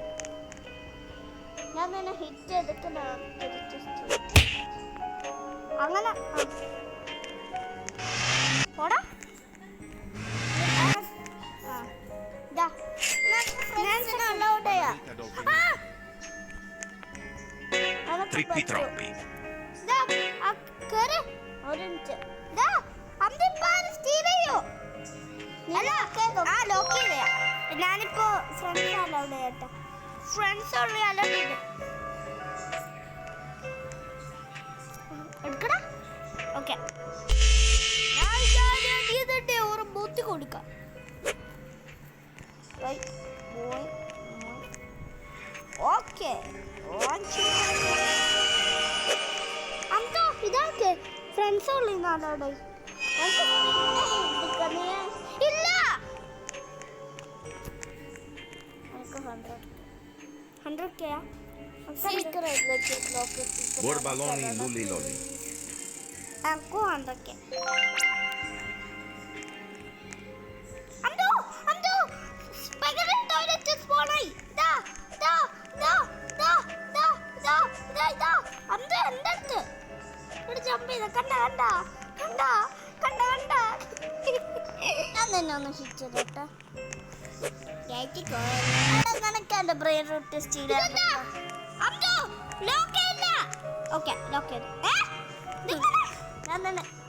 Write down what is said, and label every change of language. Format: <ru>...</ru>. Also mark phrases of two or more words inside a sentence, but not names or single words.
<ml>ഞാൻ തന്നെ ഹിറ്റ് എടുക്കുന്ന തിരിച്ച് സ്റ്റീൽ. അങ്ങനെ പോടാ. ഇതാ ഫ്രണ്ട്സിനെ അലൗഡ് ചെയ്യാം. Trippi troppi. ഇതാ കേറ്. ഒരു മിനിറ്റ്. ഇതാ അമ്മിപ്പാൻ സ്റ്റീൽ ചെയ്യോ? അല്ല ആ ലോക്ക് ചെയ്തയാ. ഞാനിപ്പോ</ml> <en>friends allowed</en> <ml>ചെയ്യട്ടെ. ഫ്രണ്ട്സ് ഉള്ള അലൗഡ് ചെയ്ത് എടുക്കടാ. ഓക്കെ, ഒരു ബൂത്തി കൊടുക്കാം. ഓക്കെ, അന്തോ ഇതാക്കെ ഫ്രണ്ട്സ് ഉള്ള അലൗഡ് ആയി. ഇല്ല, 100K. Borbaloni, lulli lolli. Aku 100K. Amdo, spider toilet spawn ആയി. ദാ. അന്തു എന്തടുത്ത് ഇവിടെ ജമ്പ് ചെയ്ത കണ്ട. ഞാൻ തന്നെ ഒന്ന് ഹിറ്റ് ചെയ്തോട്ടെ. നിനക്ക് എന്റെ</ml> <en>brain rot steal</en> <ml>ഞാൻ തന്നെ</ml>